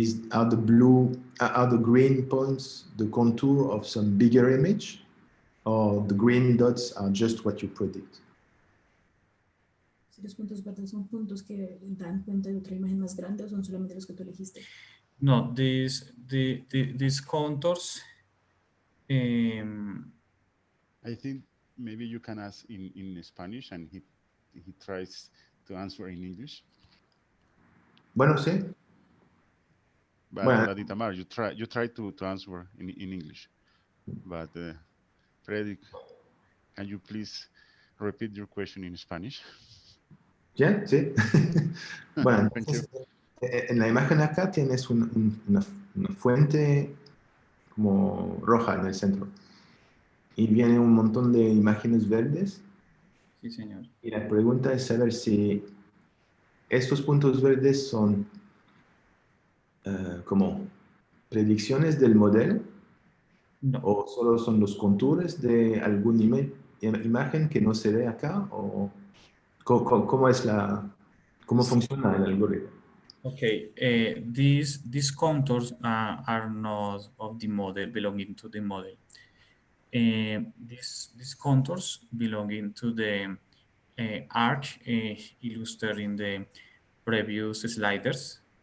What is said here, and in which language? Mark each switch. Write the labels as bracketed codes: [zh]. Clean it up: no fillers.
[en] Are the green points the contour of some bigger image, or the green dots are just what you predict? [es] Si los puntos verdes son puntos que dan cuenta de otra imagen más grande o son solamente los que tú elegiste. [en] No, these contours. I think maybe you can ask in Spanish, and he tries to answer in English. [es] Bueno, sí. [en] But Itamar, you try to answer in English. But Frederic, can you please repeat your question in Spanish? [es] ¿Ya? Sí. Bueno, [en] Thank you. [es] En la imagen acá tienes una fuente como roja en el centro. Y viene un montón de imágenes verdes. Sí, señor. Y la pregunta es saber si estos puntos verdes son como predicciones del modelo, no, o solo son los contours de alguna imagen que no se ve acá, o cómo funciona el algoritmo. [en] Okay, these contours are not of the model, belonging to the model. These contours belonging to the arc illustrated in the previous sliders.